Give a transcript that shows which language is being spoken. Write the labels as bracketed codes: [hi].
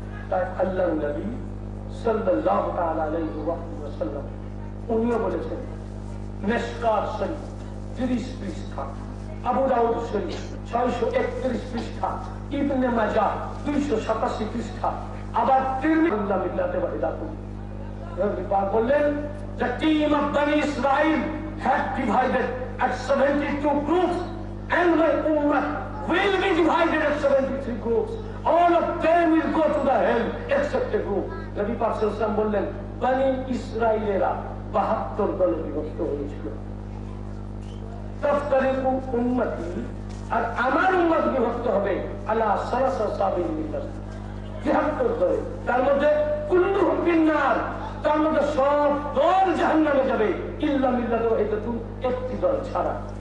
[bn] তাই আল্লাহর নবী সাল্লাল্লাহু তাআলা আলাইহি ওয়া সাল্লাম উনিও বলেছেন, মিশকাত শরীফ 30 পৃষ্ঠা, আবু দাউদ শরীফ 631 পৃষ্ঠা, ইবনে মাজাহ 287 পৃষ্ঠা, আবার তিরমিজি মিল্লাতে ওয়াহিদাতুন। নবী পাক বললেন, [en] the team of Bani Israel had divided at 72 groups, and my ummah will be divided at 73 groups. All of them will go to the hell except a group. [bn] নবী পাক সাল্লাল্লাহু আলাইহি ওয়াসাল্লাম বললেন, বনি ইসরাইলেরা 72 দলে বিভক্ত হয়েছিল। [ar] তাফতারিকু উম্মতি, [bn] আর আমার উম্মত বিভক্ত হবে [ar] আলা সালাসা সাবিল মিল্লাত, [bn] 73 দলে। তার মধ্যে [ar] কুল্লুহুম ফিন্নার, [bn] তার মধ্যে সব দল জাহান্নামে যাবে, [ar] ইল্লা মিল্লাত ওয়াহিদাতুন, [bn] একটি দল ছাড়া।